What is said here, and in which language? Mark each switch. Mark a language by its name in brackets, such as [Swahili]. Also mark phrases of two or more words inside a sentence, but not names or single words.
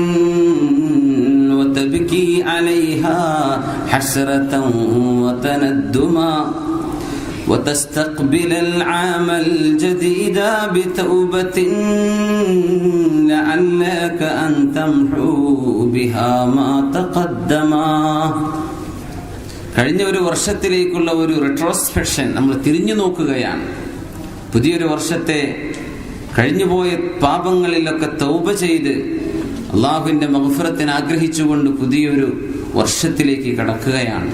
[Arabic] وتبكي عليها حسرة وتندما وتستقبل العام الجديد بتوبة لعلك أن تمحو بها ما تقدما. [Malayalam] കഴിഞ്ഞ ഒരു വർഷത്തിലേക്കുള്ള ഒരു റെട്രോസ്പെക്ഷൻ നമ്മൾ തിരിഞ്ഞു നോക്കുകയാണ്. പുതിയൊരു വർഷത്തെ, കഴിഞ്ഞുപോയ പാപങ്ങളിലൊക്കെ തൗബ ചെയ്ത് അള്ളാഹുവിന്റെ മഗ്ഫിറത്തിന് ആഗ്രഹിച്ചുകൊണ്ട് പുതിയൊരു വർഷത്തിലേക്ക് കടക്കുകയാണ്.